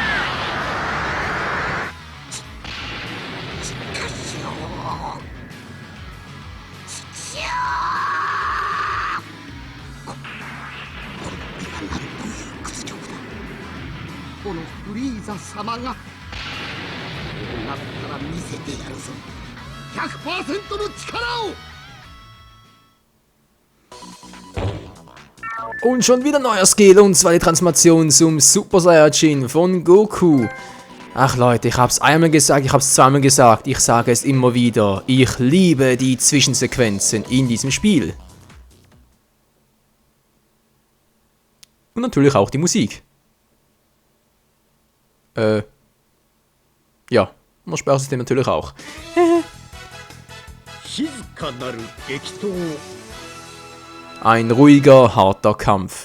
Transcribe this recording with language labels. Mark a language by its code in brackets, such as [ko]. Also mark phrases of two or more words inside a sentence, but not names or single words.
[ja] このフリーザ様がこうなったら見せてやるぞ。 100% の力を。 [de] Und schon wieder neuer Skill, und zwar die Transformation zum Super Saiyajin von Goku. Ach Leute, ich hab's einmal gesagt, ich hab's zweimal gesagt, ich sage es immer wieder. Ich liebe die Zwischensequenzen in diesem Spiel. Und natürlich auch die Musik. Ja, und das Sprachsystem natürlich auch. [ja] 静かなる激闘 [de] Ein ruhiger, harter Kampf.